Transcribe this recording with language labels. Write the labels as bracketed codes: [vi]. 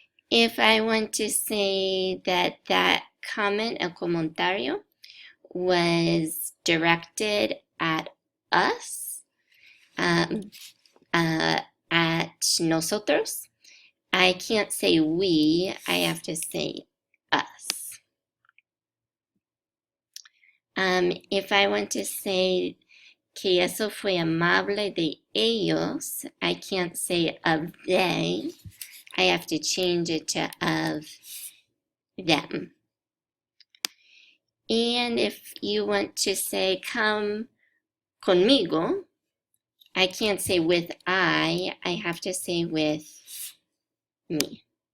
[en] If I want to say that that comment, [es] el comentario, [en] was directed at us, at [es] nosotros, [en] I can't say we, I have to say us. If I want to say [es] que eso fue amable de ellos, [en] I can't say of they, I have to change it to of them. And if you want to say come [es] conmigo, [en] I can't say with I have to say with me.